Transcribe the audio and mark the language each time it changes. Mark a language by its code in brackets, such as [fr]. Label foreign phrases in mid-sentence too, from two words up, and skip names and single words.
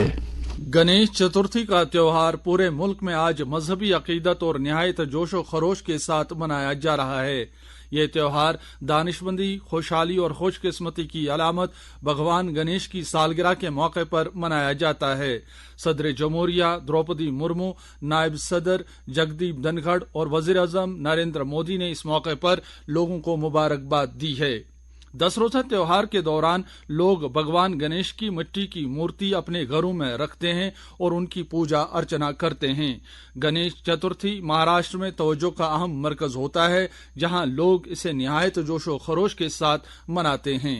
[ur] گنیش چترتھی کا تہوار پورے ملک میں آج مذہبی عقیدت اور نہایت جوش و خروش کے ساتھ منایا جا رہا ہے۔ یہ تہوار دانشمندی، خوشحالی اور خوش قسمتی کی علامت بھگوان گنیش کی سالگرہ کے موقع پر منایا جاتا ہے۔ صدر جمہوریہ دروپدی مرمو، نائب صدر جگدیپ دھنکھڑ اور وزیر اعظم نریندر مودی نے اس موقع پر لوگوں کو مبارکباد دی ہے۔ 10 روزہ تہوار کے دوران لوگ بھگوان گنیش کی مٹی کی مورتی اپنے گھروں میں رکھتے ہیں اور ان کی پوجا ارچنا کرتے ہیں۔ گنیش چترتھی مہاراشٹر میں توجہ کا اہم مرکز ہوتا ہے، جہاں لوگ اسے نہایت جوش و خروش کے ساتھ مناتے ہیں۔